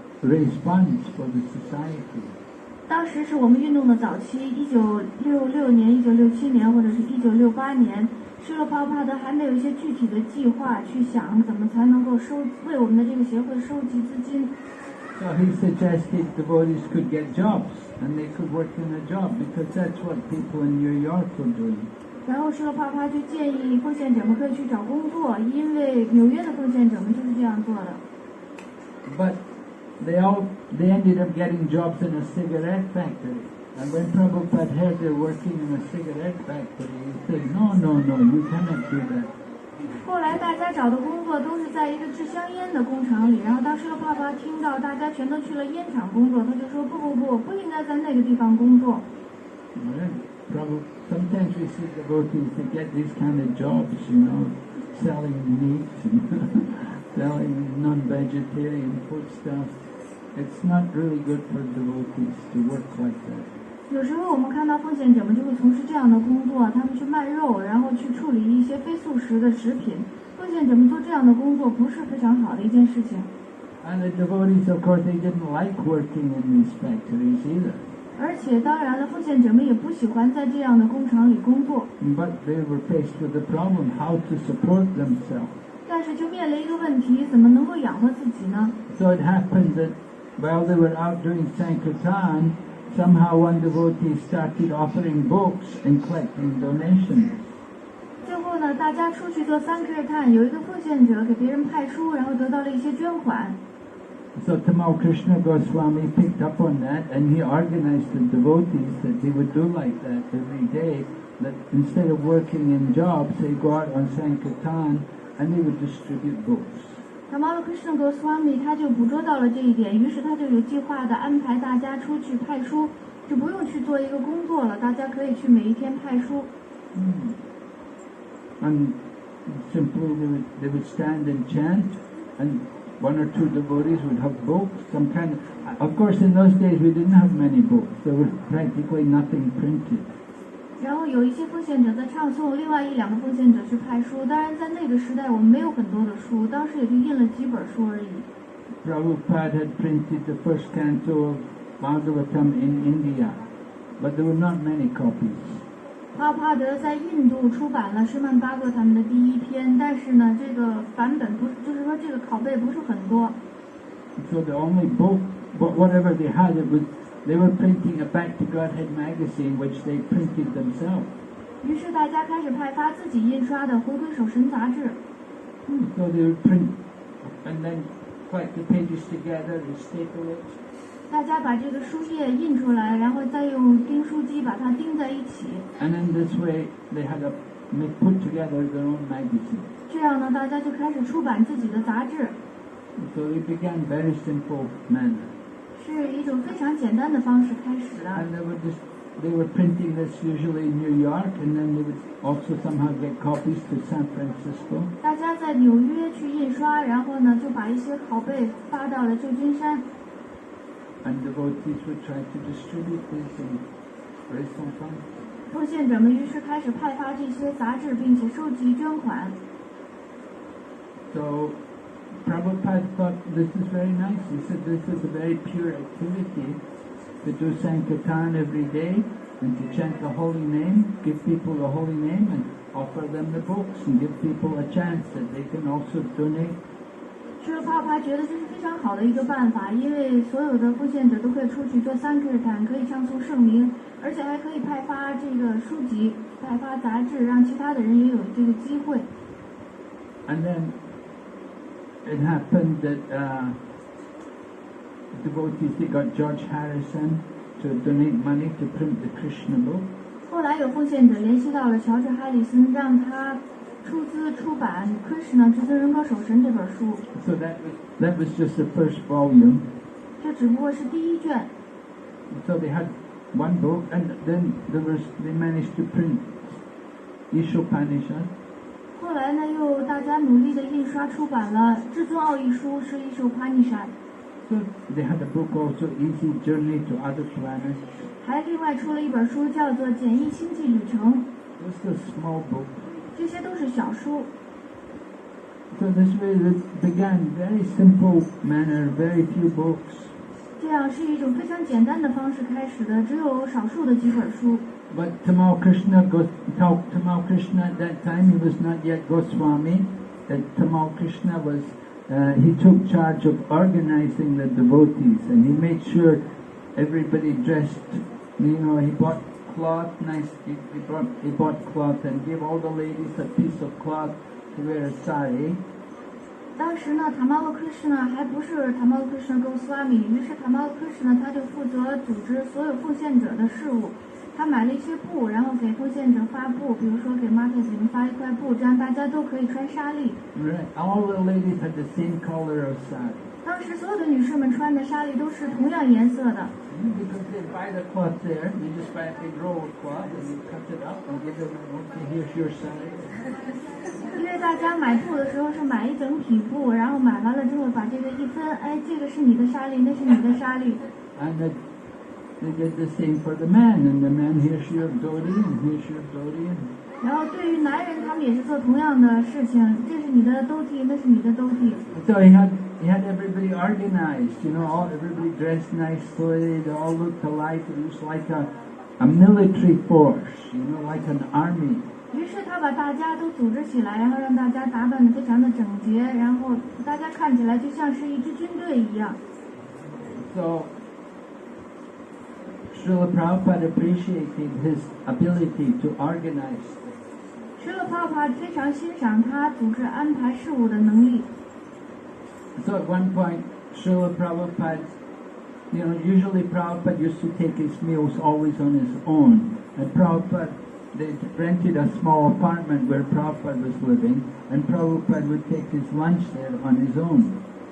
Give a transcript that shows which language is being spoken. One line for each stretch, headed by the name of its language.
English: raise funds for the society.
Chinese: 当时是我们运动的早期，1966年、1967年或者是1968年，施罗帕帕德还没有一些具体的计划去想怎么才能够为我们的这个协会收集资金。
English: So he suggested devotees could get jobs and they could work in a job because that's what people in New York were doing.
Chinese: 然后施罗帕帕就建议奉献者们可以去找工作，因为纽约的奉献者们就是这样做的。
English: But they ended up getting jobs in a cigarette factory. And when Prabhupada heard they're working in a cigarette factory, he said, no, you cannot do that.
Chinese: 后来大家找的工作都是在一个制香烟的工厂里，然后当时的爸爸听到大家全都去了烟厂工作，他就说不应该在那个地方工作。
English: Sometimes we see devotees to get these kind of jobs, selling meat and selling non-vegetarian foodstuffs. It's not really good for devotees to work like that.
Chinese: 有时候我们看到奉献者们就会从事这样的工作，他们去卖肉，然后去处理一些非素食的食品。奉献者们做这样的工作不是非常好的一件事情。
English: And the devotees, of course, they didn't like working in these factories either.
Chinese: 而且当然了，奉献者们也不喜欢在这样的工厂里工作。
English: But they were faced with the problem how to support themselves.
Chinese: 但是就面临一个问题，怎么能够养活自己呢？
English: So it happened that while they were out doing Sankirtan, somehow one devotee started offering books and collecting donations.
Chinese: 最后呢，大家出去做三克探，有一个奉献者给别人派书，然后得到了一些捐款。
English: So Tamal Krishna Goswami picked up on that and he organized the devotees that they would do like that every day, that instead of working in jobs, they go out on Sankirtan and they would distribute books.
Chinese: Tamal Krishna Goswami 他就捕捉到了这一点，于是他就有计划的安排大家出去派书，就不用去做一个工作了，大家可以去每一天派书。
English: And simply they would stand and chant, and one or two devotees would have books, some kind of course in those days we didn't have many books, there was practically nothing printed.
Chinese: 然后有一些奉献者在唱诵，另外一两个奉献者去派书。当然，在那个时代，我们没有很多的书，当时也就印了几本书而已。
English: Prabhupada had printed the first canto of Bhagavatam in India, but there were not many copies.
Chinese: 帕帕德在印度出版了施曼巴格他们的第一篇，但是呢，这个版本不是，就是说这个拷贝不是很多。
English: So the only book, whatever they had, they were printing a Back to Godhead magazine, which they printed themselves.
Chinese: 于是大家开始派发自己印刷的《回归守神》杂志。
English: So they would print and then collect the pages together and staple it.
Chinese: 大家把这个书页印出来，然后再用钉书机把它钉在一起。
English: And in this way, they put together their own magazine.
Chinese: 这样呢，大家就开始出版自己的杂志。
English: So they began very simple manner.
Chinese: 是一种非常简单的方式开始的。
English: And they were printing this usually in New York, and then they would also somehow get copies to San Francisco.
Chinese: 大家在纽约去印刷，然后呢，就把一些拷贝发到了旧金山。
English: And devotees would try to distribute this and raise some funds.
Chinese: 奉献者们于是开始派发这些杂志，并且收集捐款。
English: So Prabhupada thought this is very nice. He said this is a very pure activity to do Sankirtan every day and to chant the holy name, give people the holy name and offer them the books and give people a chance that they can also donate.
Chinese: 施罗帕帕觉得这是非常好的一个办法，因为所有的奉献者都可以出去做三克坦，可以唱诵圣名，而且还可以派发这个书籍、派发杂志，让其他的人也有这个机会。
English: And then it happened that devotees, they got George Harrison to donate money to print the Krishna book.
Chinese: 后来有奉献者联系到了乔治·哈里森，让他出资出版《Krishna 至尊人格守神》这本书。
English: So that was just the first volume.
Chinese: 这只不过是第一卷。
English: So they had one book, and then they managed to print Ishopanishad.
Chinese: 后来呢，又大家努力的印刷出版了《至尊奥义书》，是一首 Upanishad。
English: So they had a book also, Easy Journey to Other Planets.
Chinese: 还另外出了一本书，叫做《简易星际旅程》。
English: Just a small book.
Chinese: 这些都是小书。
English: So this way it began very simple manner, very few books.
Chinese: 这样是一种非常简单的方式开始的，只有少数的几本书。
English: But Tamal Krishna at that time, he was not yet Goswami. Tamal Krishna was, he took charge of organizing the devotees, and he made sure everybody dressed, he bought cloth, he bought cloth and gave all the ladies a piece of cloth to wear a sari.
Chinese: 当时呢，塔玛罗克什呢还不是塔玛罗克什 Goswami， 于是塔玛罗克什呢他就负责组织所有奉献者的事务。他买了一些布，然后给奉献者发布，比如说给 market 里面发一块布，这样大家都可以穿纱丽。
English: Right. All the ladies had the same color of sari.
Chinese: 当时所有的女士们穿的纱丽都是同样颜色的。
English: Because they buy the cloth there, you just buy a big roll of cloth and you cut it up and give them, okay, here's your sari.
Chinese: 因为大家买布的时候是买一整匹布，然后买完了之后把这个一分，哎，这个是你的纱丽，那是你的纱丽。
English: And they did the same for the man, and the man, here's your dhoti, and here's your dhoti.
Chinese: 然后对于男人，他们也是做同样的事情，这是你的兜体，那是你的兜体。
English: So he had everybody organized, everybody dressed nicely, they all looked alike. It was like a military force, like an army.
Chinese: 于是他把大家都组织起来，然后让大家打扮得非常的整洁，然后大家看起来就像是一支军队一样。
English: So Srila Prabhupada appreciated his ability to organize.
Chinese: 施乐帕帕非常欣赏他组织安排事务的能力。
English: So at one point, Srila Prabhupada, usually Prabhupada used to take his meals always on his own. And Prabhupada, they rented a small apartment where Prabhupada was living, and Prabhupada would take his lunch there on his own.